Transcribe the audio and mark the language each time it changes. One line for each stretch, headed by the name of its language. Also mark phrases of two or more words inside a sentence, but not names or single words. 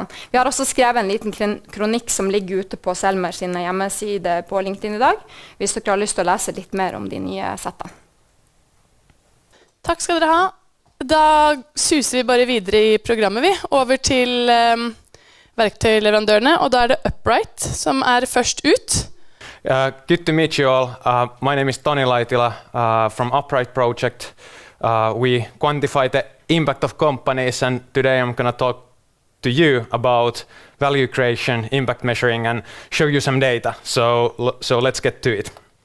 Norwegian: Vi har også skrevet en liten kronikk som ligger ute på Selmer sine hjemmesider på LinkedIn i dag, hvis dere har lyst til å lese litt mer om de nye settene. Takk skal dere ha. Da suser vi bare videre i programmet over til verktøyleverandørene, og da er det Upright som er først ut.
English: Good to meet you all. My name is Toni Laitila from Upright Project. We quantify the impact of companies, and today I'm going to talk to you about value creation, impact measuring, and show you some data. So let's get to it.